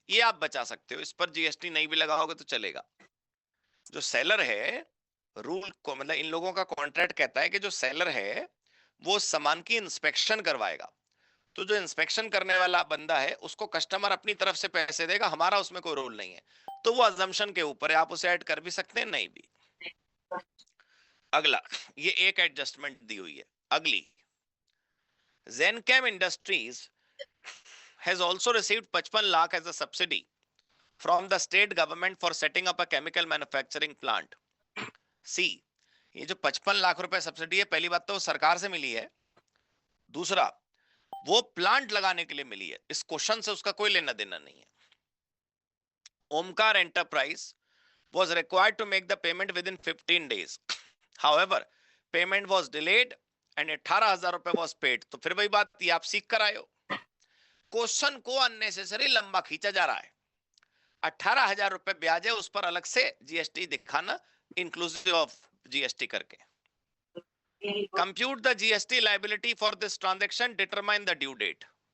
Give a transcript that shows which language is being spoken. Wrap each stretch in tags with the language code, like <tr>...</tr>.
<hi>ये आप बचा सकते हो, इस पर जीएसटी नहीं भी लगाओगे तो चलेगा। जो सेलर है रूल को मतलब इन लोगों का कॉन्ट्रैक्ट कहता है कि जो सेलर है वो सामान की इंस्पेक्शन करवाएगा, तो जो इंस्पेक्शन करने वाला बंदा है उसको कस्टमर अपनी तरफ से पैसे देगा, हमारा उसमें कोई रोल नहीं है। तो वो अजम्पशन के ऊपर है, आप उसे ऐड कर भी सकते हैं नहीं भी। अगला, ये एक एडजस्टमेंट दी हुई है। अगली,</hi> <en>Zenchem Industries has also received 55 lakh as a subsidy from the state government for setting up a chemical manufacturing plant.</en> <hi>सी, ये जो 55 लाख रुपए सब्सिडी है, पहली बात तो सरकार से मिली है, दूसरा वो प्लांट लगाने के लिए मिली है। इस क्वेश्चन से उसका कोई लेना देना नहीं है।</hi> <en>Omkar enterprise was required to make the payment within 15 days. However, payment was delayed and 18,000 rupaye was paid.</en> <hi>तो फिर वही बात, ये आप सीख कर आए हो, क्वेश्चन को अननेसेसरी लंबा खींचा जा रहा है। 18,000 रुपए ब्याज है, उस पर अलग से जीएसटी दिखाना, इंक्लूसिव ऑफ जीएसटी करके।</hi> <en>Compute the GST liability for this transaction, determine the due date.</en>